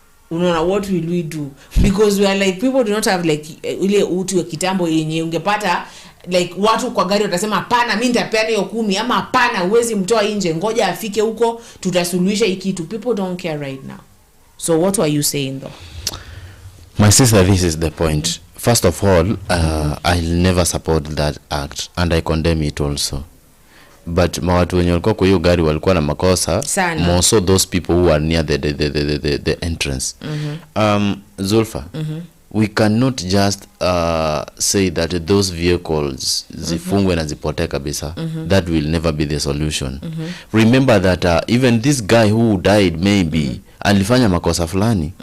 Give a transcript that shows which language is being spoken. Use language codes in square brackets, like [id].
[sw] Unaona, [en] what will we do? Because we are like, people do not have like [sw] ile utu ya kitambo yenye ungepata like watu kwa gari watasema hapana mimi nitapeana hiyo 10 ama hapana uwezi mtoa nje ngoja afike huko tutasuluhisha hiki kitu. [en] People don't care right now. So what are you saying though? My sister, this is the point. First of all, I'll never support that act and I condemn it also. [sw] But mawatu wenye walikuwa kwa hiyo gari walikuwa na makosa. [en] More so those people who are near the entrance. Zulfa, we cannot just say that those vehicles [sw] zifungwe na zipotee kabisa. [en] That will never be the solution. Remember that even this guy who died maybe [sw] alifanya makosa fulani.